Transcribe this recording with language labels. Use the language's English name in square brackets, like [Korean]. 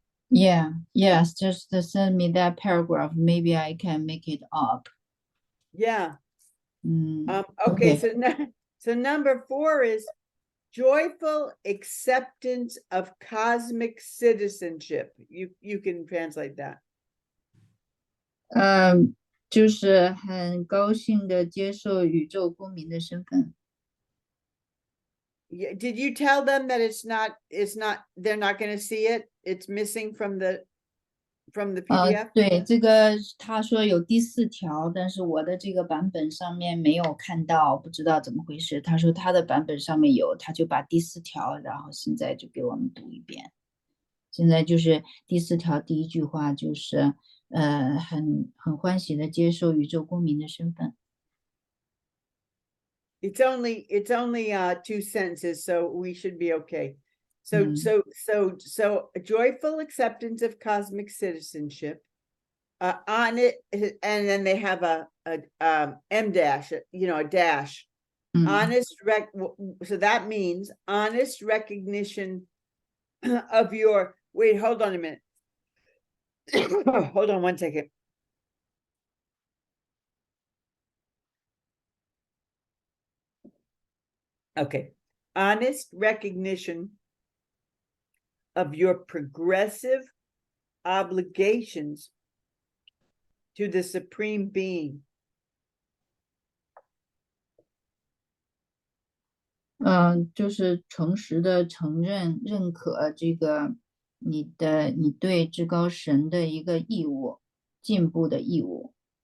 [English] Yes, just send me that paragraph. Maybe I can make it up. Yeah. Okay. Okay, so number 4 is joyful acceptance of cosmic citizenship. You can translate that. [Chinese] 就是很高兴的接受宇宙公民的身份。 [English] Yeah, did you tell them that they're not going to see it? It's missing from the PDF? [Chinese] 对，这个他说有第4条，但是我的这个版本上面没有看到，不知道怎么回事。他说他的版本上面有，他就把第4条，然后现在就给我们读一遍。现在就是第4条第一句话，就是很欢喜的接受宇宙公民的身份。 [English] It's only 2 sentences, so we should be okay. So a joyful acceptance of cosmic citizenship. On it, and then they have a M dash, a dash. Honest so that means honest recognition of your. Wait, hold on a minute. Hold on 1 second. Okay, honest recognition of your progressive obligations to the Supreme Being. [Chinese] 就是诚实的承认、认可这个你对至高神的一个义务，进步的义务。